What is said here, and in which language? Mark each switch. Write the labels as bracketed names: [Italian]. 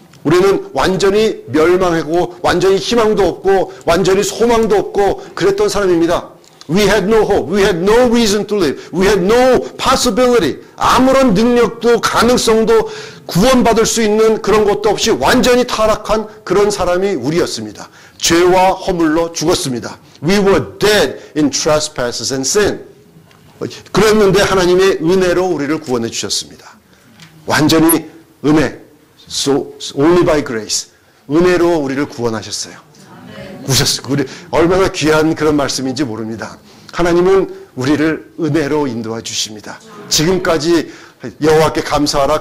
[Korean] 우리는 완전히 멸망하고 완전히 희망도 없고 완전히 소망도 없고 그랬던 사람입니다. [English] We had no hope. We had no reason to live. We had no possibility. [Korean] 아무런 능력도 가능성도 구원받을 수 있는 그런 것도 없이 완전히 타락한 그런 사람이 우리였습니다. 죄와 허물로 죽었습니다. [English] We were dead in trespasses and sin. [Korean] 그랬는데 하나님의 은혜로 우리를 구원해 주셨습니다. 완전히 은혜. [English] So only by grace. [Korean] 은혜로 우리를 구원하셨어요. 우리 얼마나 귀한 그런 말씀인지 모릅니다. 하나님은 우리를 은혜로 인도해 주십니다. 지금까지 여호와께 감사하라.